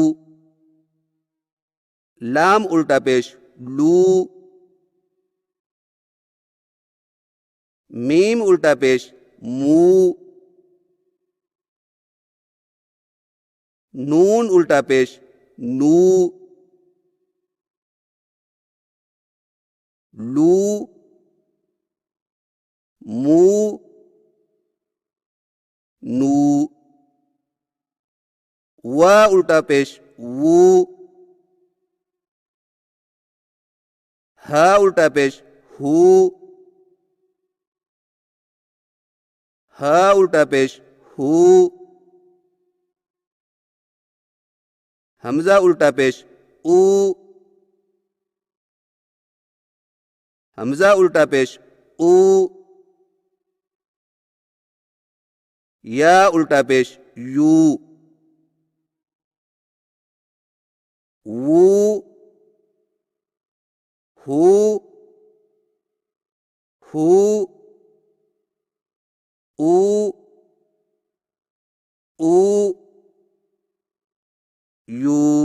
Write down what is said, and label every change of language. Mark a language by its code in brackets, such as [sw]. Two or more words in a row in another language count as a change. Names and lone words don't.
[ur] لام الٹا پیش لو. میم الٹا پیش مو. نون الٹا پیش نو. لو مو نو وا الٹا پیش وو ہا الٹا پیش ہو ہا الٹا پیش ہو حمزہ الٹا پیش او حمزہ الٹا پیش او یا الٹا پیش یو وو ہو ہو او او یو